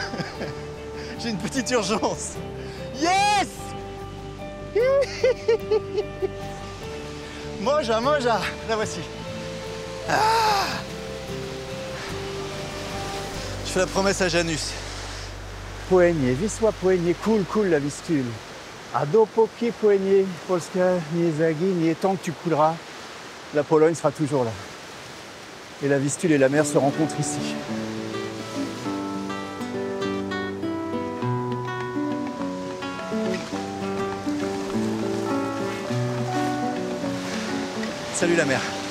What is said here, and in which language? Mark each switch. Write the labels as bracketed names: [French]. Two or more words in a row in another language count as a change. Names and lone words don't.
[French] J'ai une petite urgence. Yes. Moja, la voici. Je fais la promesse à Janus. [Polish] Płynie, Wisła płynie, [French] coule la Wistule. [Polish] A dopóki płynie, Polska nie zaginie, [French] tant que tu couleras, la Pologne sera toujours là. Et la Vistule et la mer se rencontrent ici. Salut la mer.